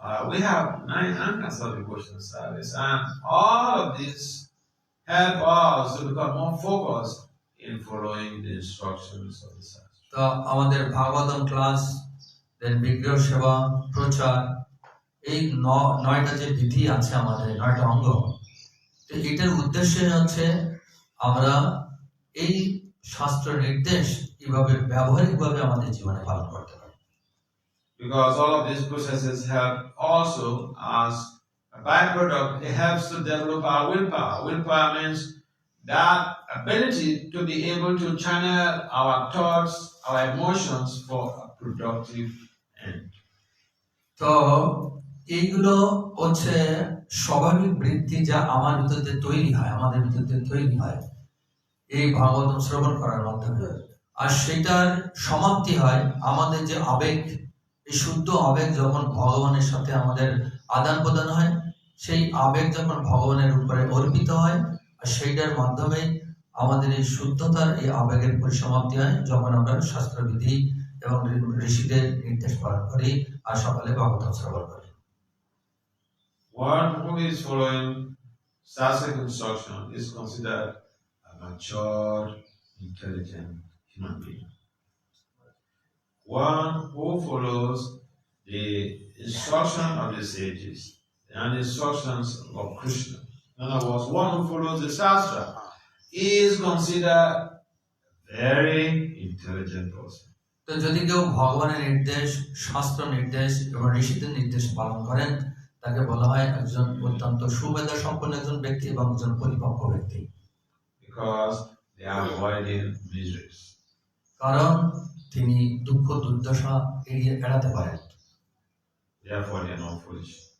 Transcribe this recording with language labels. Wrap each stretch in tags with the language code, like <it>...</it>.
<en>We have 9 anchors of devotional service, and all of this help us to become more focused in following the instructions of the Sastra.</en> <bn>তো আমাদের Bhagavatam class, দেন বিগ্রহ সেবা, প্রচার, এই 9টা যে বিধি আছে আমাদের, 9টা অঙ্গ, তো এটার উদ্দেশ্য হচ্ছে আমরা এই শাস্ত্র নির্দেশ কিভাবে ব্যবহারিকভাবে আমাদের জীবনে পালন করতে পারি।</bn> <en>Because all of these processes help also as a byproduct, it helps to develop our willpower. Willpower means that ability to be able to channel our thoughts, our emotions for a productive end.</en> <bn>তো এইগুলো হচ্ছে স্বাভাবিক বৃত্তি যা আমার ভিতরে তৈরি হয়, আমাদের ভিতরে তৈরি হয় এই ভাগবতম শ্রবণ করার মাধ্যমে। আর সেটার সমাপ্তি হয় আমাদের যে আবেগ, এই শুদ্ধ আবেগ যখন ভগবানের সাথে আমাদের আদান প্রদান হয়, সেই আবেগ যখন ভগবানের উপরে অর্পিত হয়, আর সেইটার মাধ্যমে আমাদের এই শুদ্ধতার এই আবেগের পরিসমাপ্তি হয় যখন আমরা শাস্ত্রবিধি এবং ঋষিদের নির্দেশ পালন করি আর সকালে ভাগবতম শ্রবণ করি।</bn> <en>One who is following Sastric instruction is considered a mature, intelligent human being. One who follows the instruction of the sages and the instructions of Krishna. In other words, one who follows the Shastra is considered a very intelligent person.</en> <bn>তো যদি কেউ ভগবানের নির্দেশ, শাস্ত্র নির্দেশ এবং ঋষিদের নির্দেশ পালন করেন, তাকে বলা হয় একজন অত্যন্ত সুমেধা সম্পন্ন একজন ব্যক্তি এবং একজন পরিপক্ক ব্যক্তি।</bn> <en>Because they are avoiding miseries.</en> <bn>কারণ তিনি দুঃখ দুর্দশা এড়াতে পারেন।</bn> <en>Therefore, they are not foolish.</en>